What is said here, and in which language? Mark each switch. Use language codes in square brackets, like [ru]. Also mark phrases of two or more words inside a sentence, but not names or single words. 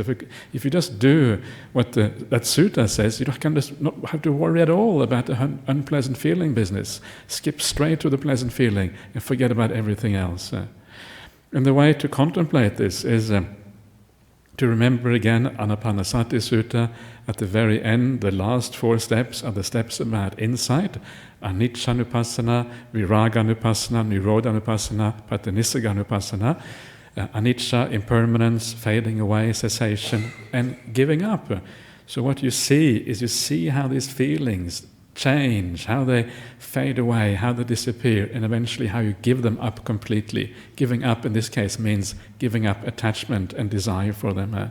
[en] If you just do what that sutta says, you can just not have to worry at all about the unpleasant feeling business. Skip straight to the pleasant feeling and forget about everything else. And the way to contemplate this is To remember again, Anapanasati Sutta, at the very end, the last 4 steps are the steps about insight. [pi] Anicca-nupassana, Viraga-nupassana, Nirodha-nupassana, Patanissagga-nupassana. [en] Anicca, impermanence, fading away, cessation, and giving up. So what you see how these feelings change, how they fade away, how they disappear, and eventually how you give them up completely. Giving up in this case means giving up attachment and desire for them.